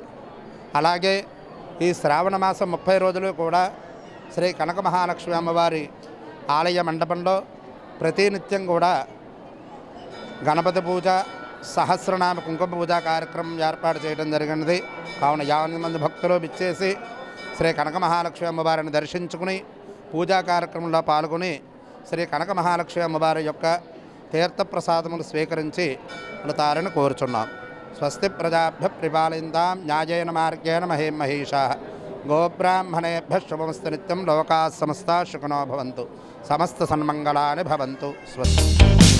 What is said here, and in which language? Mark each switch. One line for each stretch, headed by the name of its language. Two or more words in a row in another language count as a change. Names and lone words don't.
Telugu: అలాగే ఈ శ్రావణ మాసం 30 రోజులు కూడా శ్రీ కనక మహాలక్ష్మి అమ్మవారి ఆలయ మండపంలో ప్రతినిత్యం కూడా గణపతి పూజ సహస్రనామ కుంకుమ పూజా కార్యక్రమం ఏర్పాటు చేయడం జరిగినది. కావున 50 మంది భక్తులు విచ్చేసి శ్రీ కనక మహాలక్ష్మి అమ్మవారిని దర్శించుకుని పూజా కార్యక్రమంలో పాల్గొని శ్రీ కనక మహాలక్ష్మి అమ్మవారి యొక్క తీర్థప్రసాదములు స్వీకరించి వెళతారని కోరుచున్నాం.
Sanskrit: స్వస్తి ప్రజాభ్య పరిపాలయంతాం న్యాయేన మార్గేణ మహీం మహీషాః. గోబ్రాహ్మణేభ్యః శుభమస్తు నిత్యం. లోకాः సమస్తాः సుఖినో భవంతు. సమస్త సన్మంగళాని భవంతు. స్వస్తి.